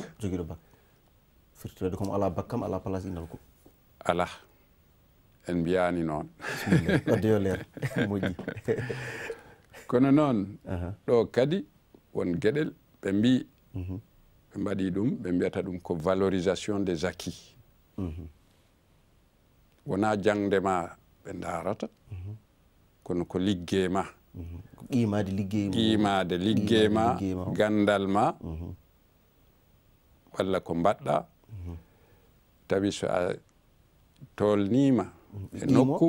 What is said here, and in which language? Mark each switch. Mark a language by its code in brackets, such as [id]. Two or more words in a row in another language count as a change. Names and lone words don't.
[ff] firtoyde comme ala bac kam ala place inal ko ala en mbiyani noon wadde yo leer moƴƴi kono noon ɗo kadi won gueɗel ɓe mbi ɓe mbaɗi ɗum ɓe mbiyata ɗum ko [fr] valorisation des acquis [ff] wona jangde ma ɓe darata kono ko liggey ma qimade liggey ma gandal ma walla ko mbaɗɗa tawi so a tolnima e nokku